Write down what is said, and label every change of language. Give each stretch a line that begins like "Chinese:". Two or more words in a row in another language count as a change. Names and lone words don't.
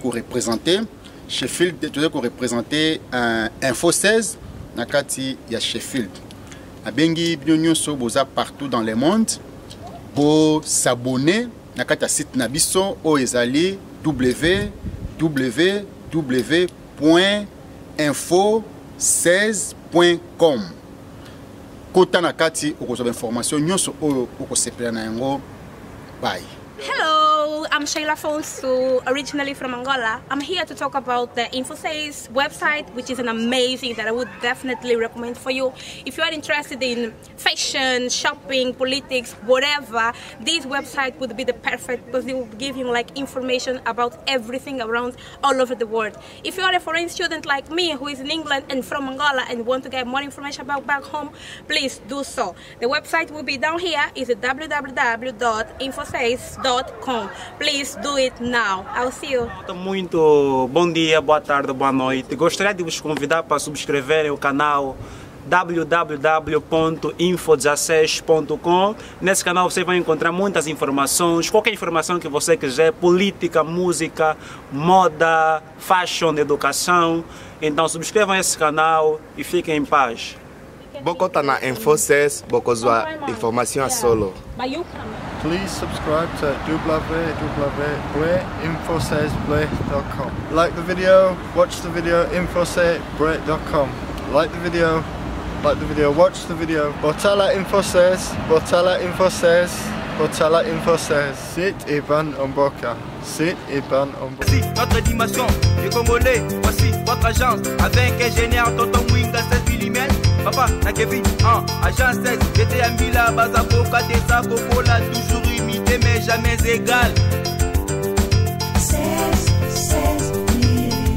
Lingala: ko représenter Sheffield tozali ko représenter Info 16 na kati ya Sheffield abengi bino nyonso boza
French: partout dans le monde pour s'abonner
Lingala: na kati ya site na biso o ezali www.info16.com kota na kati okozwa information nyonso oyo okosepela na yango bye.
English: Hello, I'm Sheila Fonsu, originally from Angola. I'm here to talk about the InfoSays website, which is an amazing that I would definitely recommend for you. If you are interested in fashion, shopping, politics, whatever, this website would be the perfect because it will give you like information about everything around all over the world. If you are a foreign student like me who is in England and from Angola and want to get more information about back home, please do so. The website will be down here. It's www.infosays.com. Please do it now. I'll see you.
Portuguese: Muito bom dia, boa tarde, boa noite. Gostaria de vos convidar para subscreverem o canal www.info16.com. Nesse canal você vai encontrar muitas informações, qualquer informação que você quiser, política, música, moda, fashion, educação. Então subscrevam esse canal e fiquem em paz.
Lingala: Boko tá na InfoSays, boko zua informação a solo.
English: Please subscribe to www.infosaysplay.com. Like the video, watch the video, infosaysplay.com. Like the video, watch the video.
Lingala: Botala InfoSays, Botala InfoSays, Botala InfoSays. Sit Iban Omboka. Sit Iban Omboka.
French: Voici notre dimension, les Congolais, voici votre agence. Avec ingénieur Tonton Mwinga 16 mm. Papa, na Kevin, agence 16. J'étais à Mila, Bazako, Katesa, Kokola, toujours imité mais jamais égal. 16 mm.